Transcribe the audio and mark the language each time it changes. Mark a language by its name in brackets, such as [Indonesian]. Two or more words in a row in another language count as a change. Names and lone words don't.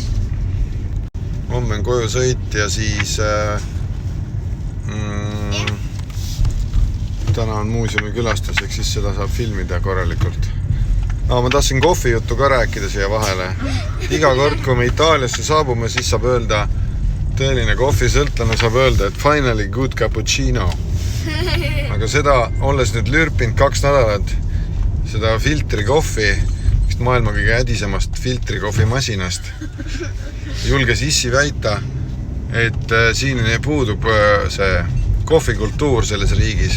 [Estonian] Homme on koju sõit ja siis täna on muuseumi külastus, eks siis seda saab filmida korralikult. Ma tahtsin kohvijuttu ka rääkida siia vahele. Iga kord, kui me Itaaliasse saabume, siis saab öelda, tõeline kohvisõltlane saab öelda, et [English] finally good cappuccino. [Estonian] Aga seda, olles nüüd lürpinud 2 nädalat, seda filtrikohvi, maailma kõige ädisemast filtrikohvimasinast, julge sissi väita, et siin puudub see kohvikultuur selles riigis.